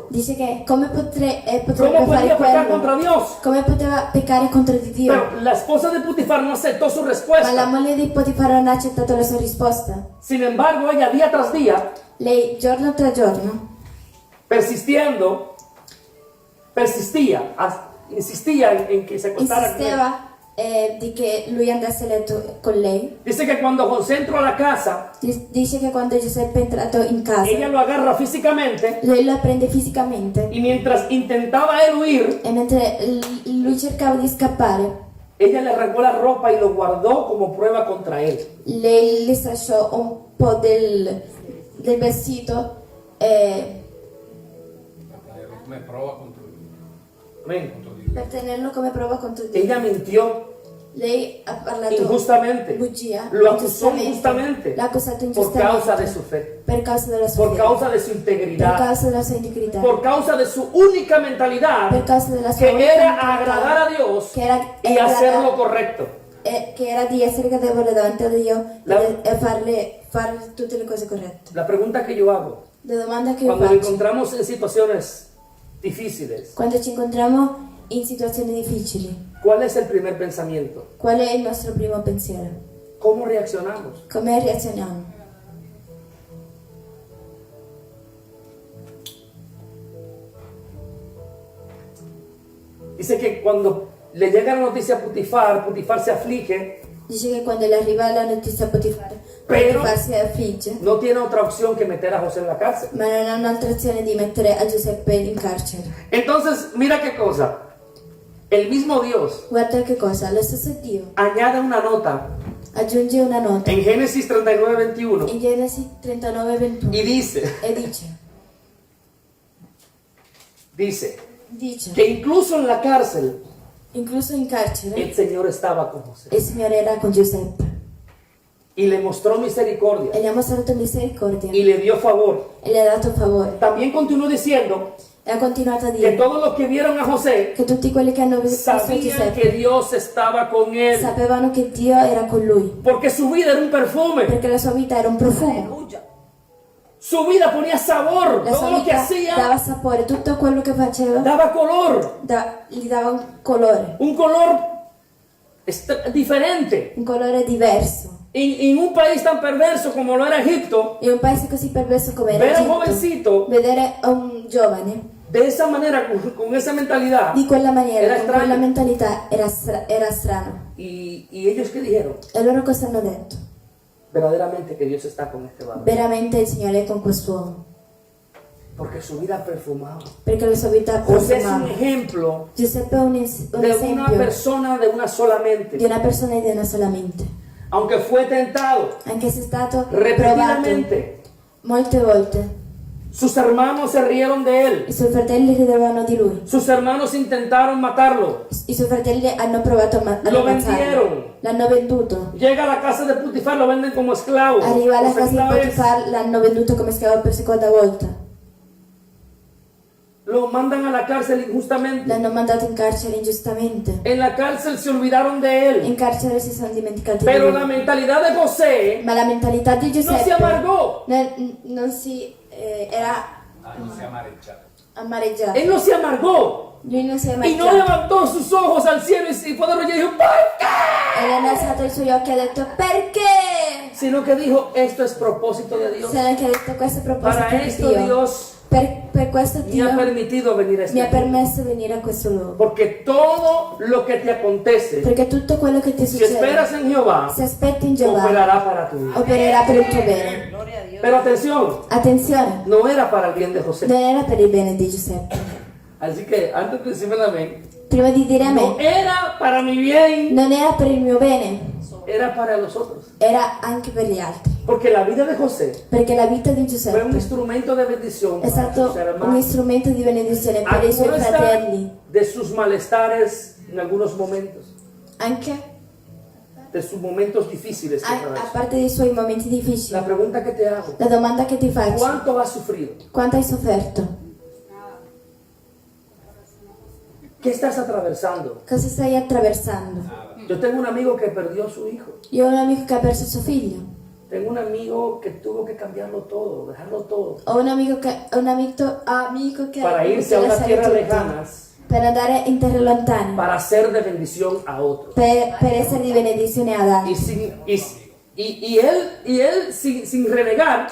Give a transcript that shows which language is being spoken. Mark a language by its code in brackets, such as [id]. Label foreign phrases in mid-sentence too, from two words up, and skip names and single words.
[it] Dice che come [es] ¿Cómo [it] potrebbe [es] podría [it] fare [es] pecar contra [it] quello? [es] Dios? [it] Come poteva peccare contro di Dio? [es] Pero la esposa de Potifar no aceptó su [it] Ma la [es] respuesta. [it] moglie di Potifar non ha accettato la sua risposta. [es] Sin embargo, ella día tras día, [it] Lei giorno tra giorno [es] insistía en que se acostara con él. [it] insisteva di che lui andasse a letto con lei. [es] Dice que cuando José entró a la casa, [it] Dice che quando Giuseppe è entrato in casa, [es] ella lo agarra físicamente [it] lei lo prende fisicamente [es] y mientras intentaba él huir, [it] e mentre lui cercava di scappare, [es] ella le arrancó la ropa y lo guardó como prueba contra él. [it] lei le strasciò un po' del vestito Come prova contro lui. Amén. Contro di lui. per tenerlo come prova contro Dio. [es] Ella mintió [it] Lei ha parlato [es] injustamente, [it] bugia, [es] lo acusó injustamente [it] l'ha accusato [es] por [it] ingiustamente [es] causa de su fe, [it] per causa della sua [es] por [it] fede, [es] causa de su [it] per [es] integridad, [it] causa della sua integrità, [es] por causa de su única [it] per [es] mentalidad [it] causa della sua [es] que [it] unica [es] era [it] mentalità, [es] agradar a Dios [it] che era [es] y hacer lo correcto. [it] che era di essere gradevole davanti a Dio e fare tutte le cose corrette. [es] La pregunta que yo hago, [it] La domanda che io [es] cuando nos [it] faccio, [es] encontramos en situaciones difíciles, [it] quando ci incontriamo in situazioni difficili, [es] ¿cuál es el primer pensamiento? [it] qual è il nostro primo pensiero? [es] ¿Cómo reaccionamos? [it] Come reazioniamo? [es] Dice que cuando le llega la noticia a Potifar, Potifar se aflige, [it] Dice che quando le arriva la notizia a Potifar, Però- Potifar si affligge, [es] no tiene otra opción que meter a José en la cárcel. [it] ma non ha un'altra azione di mettere a Giuseppe in carcere. [es] Entonces, mira qué cosa. El mismo Dios [it] Guarda che cosa, lo stesso Dio [es] añade una nota [it] aggiunge una nota [es] en Génesis 39:21 [it] in Genesi 39:21 [es] y dice [it] e dice [es] que incluso en la cárcel [it] incluso in carcere [es] el Señor estaba con José [it] il Signore era con Giuseppe [es] y le mostró misericordia [it] e gli ha mostrato misericordia [es] y le dio favor. [it] e le ha dato favore [es] También continuó diciendo [it] e ha continuato a [es] que [it] dire [es] todos los que vieron a José [it] che tutti quelli che hanno visto [es] sabían [it] Giuseppe [es] que Dios estaba con él, [it] sapevano che Dio era con lui [es] porque su vida era un perfume, [it] perché la sua vita era un profumo, [es] su vida ponía sabor, [it] la sua [es] todo lo que [it] vita [es] hacía [it] dava sapore, tutto quello che faceva [es] daba color, [it] gli dava [es] un color diferente. [it] un colore diverso. [es] En un país tan perverso como lo era Egipto, [it] In un paese così perverso come era [es] ver a un [it] Egitto, [es] jovencito [it] vedere un giovane [es] de esa manera, con esa mentalidad, [it] di quella maniera, [es] era [it] con [es] extraño. [it] quella mentalità, era strano. [es] Y ellos qué dijeron, [it] E loro cosa hanno detto? [es] verdaderamente que Dios está con este varón, [it] Veramente il Signore è con quest'uomo, [es] porque su vida perfumaba. [it] perché la sua vita [es] José es un [it] profumava. [es] ejemplo [it] Giuseppe è un [es] de una [it] esempio [es] persona de una sola [it] di [es] mente, [it] una persona e di una sola mente. [es] aunque fue tentado [it] Anche se è stato provato [es] repetidamente. [it] molte volte, [es] Sus hermanos se rieron de él, [it] i suoi fratelli ridevano di lui. [es] sus hermanos intentaron matarlo. [it] I suoi fratelli hanno provato a [es] Lo [it] ammazzarlo. [es] vendieron. [it] L'hanno venduto. [es] Llega a la casa de Potifar, lo venden como esclavo. [it] Arriva alla [es] Por [it] casa di [es] segunda vez. [it] Potifar, l'hanno venduto come schiavo per seconda volta. [es] Lo mandan a la cárcel injustamente. [it] L'hanno mandato in carcere ingiustamente. [es] En la cárcel se olvidaron de él. [it] In carcere si sono dimenticati di [es] Pero [it] lui. [es] la mentalidad de José [it] Ma la mentalità di [es] no [it] Giuseppe [es] se amargó. [it] non si era Non si è amareggiato. amareggiato. [es] Él no se amargó. [it] Lui non si è [es] Y [it] mai [es] no levantó sus ojos al cielo y fue de rodillas y dijo, ¿por qué? [it] E non ha alzato i suoi occhi e ha detto perché? [es] Sino que dijo, esto es propósito de Dios. [it] Se l'ha anche detto questo è proposito [es] Para [it] di [es] esto [it] Dio. [es] Dios [it] Per questo [es] me [it] Dio [es] ha permitido venir a [it] mi ha [es] este mundo. [it] permesso di venire a questo luogo. [es] Porque todo lo que te acontece, [it] Perché tutto quello che ti [es] si esperas [it] succede, [es] en Jehová, [it] se aspetti in Giovanni, [es] operará para tu vida. [it] opererà per il tuo bene. [es] Pero atención, [it] Attenzione, [es] no era para el bien de José. [it] non era per il bene di Giuseppe. [es] Así que antes de decirme el amén, [it] Prima di dire a [es] no [it] me, [es] era para mi bien, [it] non era per il mio bene, [es] era para los otros. [it] era anche per gli altri. [es] Porque la vida de José [it] Perché la vita di [es] fue un [it] Giuseppe [es] instrumento de bendición [it] è [es] para [it] stato [es] sus [it] un [es] hermanos. [it] strumento di benedizione [es] A [it] per i suoi [es] costa [it] fratelli, [es] de sus malestares en algunos momentos, [it] anche [es] de sus momentos difíciles. que a atravesó. [it] parte dei suoi momenti difficili. [es] La pregunta que te hago, [it] La domanda che ti faccio, [es] ¿cuánto has sufrido? [it] quanto hai sofferto? [es] ¿Qué estás atravesando? [it] Cosa stai attraversando? [es] Yo tengo un amigo que perdió a su hijo. [it] Io ho un amico che ha perso suo figlio. [es] Tengo un amigo que tuvo que cambiarlo todo, dejarlo todo, [it] Ho un amico che [es] para irse a [it] deve [es] unas [it] lasciare [es] tierras [it] tutto, [es] lejanas, [it] per andare in terre lontane, [es] para ser de bendición a otros. [it] per essere di benedizione ad [es] Y, [it] altri. [es] él sin renegar,